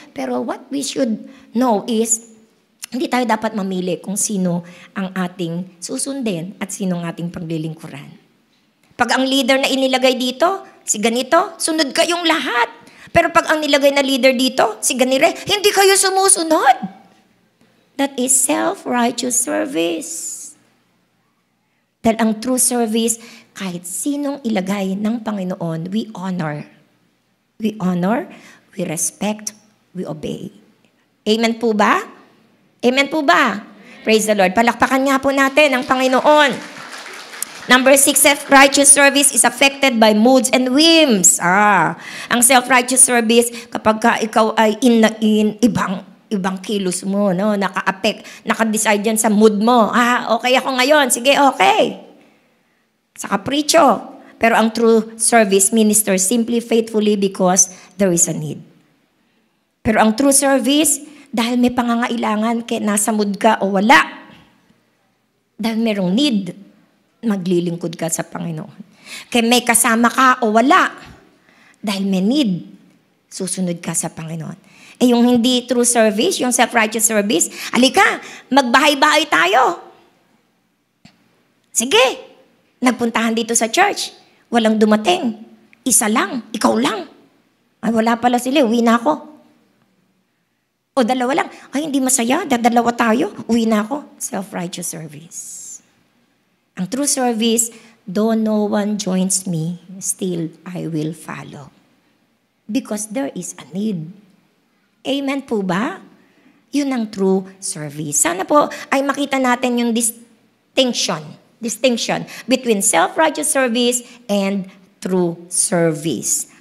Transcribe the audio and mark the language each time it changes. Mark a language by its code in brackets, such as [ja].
[tl] Pero [en] what we should know is, [tl] hindi tayo dapat mamili kung sino ang ating susundin at sino ang ating paglilingkuran. Pag ang leader na inilagay dito, si ganito, sunod kayong lahat. Pero pag ang nilagay na leader dito, si ganire, hindi kayo sumusunod. [en] That is self-righteous service. [tl] Dahil ang true service, kahit sinong ilagay ng Panginoon, we honor. [en] We honor, we respect, we obey. [tl] Amen po ba? Amen po ba? [en] Praise the Lord. [tl] Palakpakan nga po natin ang Panginoon. [en] Number 6, self-righteous service is affected by moods and whims. [tl] Ang self-righteous service, kapag ka ikaw ay ibang kilos mo, no? Naka-decide yan sa mood mo. Okay ako ngayon. Sige, okay. Sa kapricho. [en] Pero ang true service ministers simply faithfully because there is a need. [tl] Pero ang true service, dahil may pangangailangan, kaya nasa mood ka o wala. Dahil merong need, maglilingkod ka sa Panginoon. Kaya may kasama ka o wala, dahil may need, susunod ka sa Panginoon. Yung hindi true service, yung self-righteous service, alika, magbahay-bahay tayo. Sige, nagpuntahan dito sa church, walang dumating. Isa lang, ikaw lang. Ay, wala pala sila, uwi na ako. O dalawa lang, ay hindi masaya, dalawa tayo, uwi na ako. [en] Self-righteous service. Ang true service, though no one joins me, still I will follow. Because there is a need. [tl] Amen po ba? Yun ang true service. Sana po ay makita natin yung [en] distinction between self-righteous service and true service.